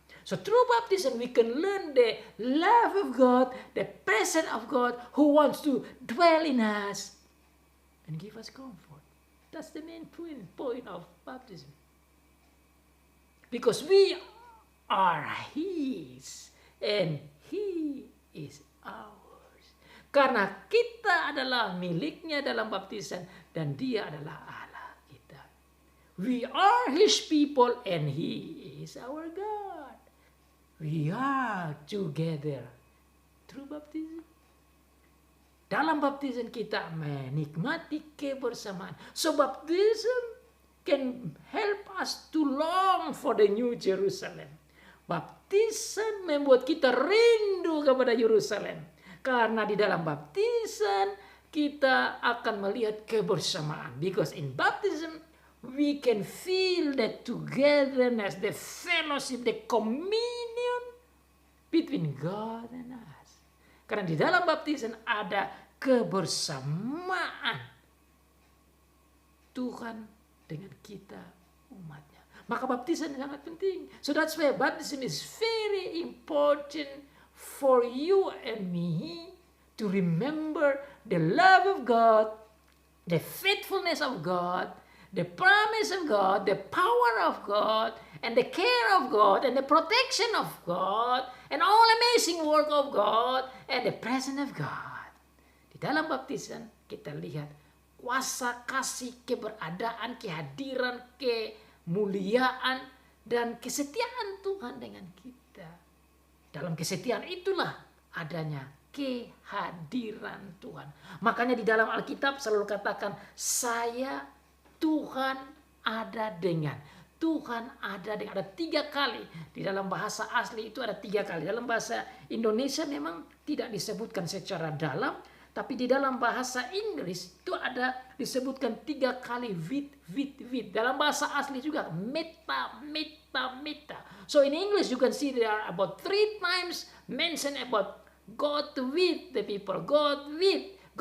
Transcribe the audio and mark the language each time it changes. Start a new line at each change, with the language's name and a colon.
English: So through baptism we can learn the love of God, the presence of God who wants to dwell in us and give us comfort. That's the main point of baptism. Because we are His and He is ours.
Indonesian: Karena kita adalah miliknya dalam baptisan dan Dia adalah Allah kita.
English: We are His people and He is our God. We are together through baptism.
Indonesian: Dalam baptisan kita menikmati kebersamaan.
English: So baptism can help us to long for the New Jerusalem.
Indonesian: Baptisan membuat kita rindu kepada Yerusalem. Karena di dalam baptisan kita akan melihat kebersamaan.
English: Because in baptism we can feel the togetherness, the fellowship, the communion between God and us.
Indonesian: Karena di dalam baptisan ada kebersamaan Tuhan dengan kita umatnya. Maka baptisan sangat penting.
English: So that's why baptism is very important for you and me to remember the love of God, the faithfulness of God, the promise of God, the power of God, and the care of God, and the protection of God, and all amazing work of God, and the presence of God.
Indonesian: Di dalam baptisan kita lihat kuasa kasih, keberadaan, kehadiran, kemuliaan, dan kesetiaan Tuhan dengan kita. Dalam kesetiaan itulah adanya kehadiran Tuhan. Makanya di dalam Alkitab selalu katakan, saya Tuhan ada dengan. Tuhan ada dengan. Ada 3 kali. Di dalam bahasa asli itu ada 3 kali. Dalam bahasa Indonesia memang tidak disebutkan secara dalam. Tapi di dalam bahasa Inggris itu ada disebutkan 3 kali with. Dalam bahasa asli juga meta.
English: So in English you can see there are about 3 times mentioned about God with the people. God with.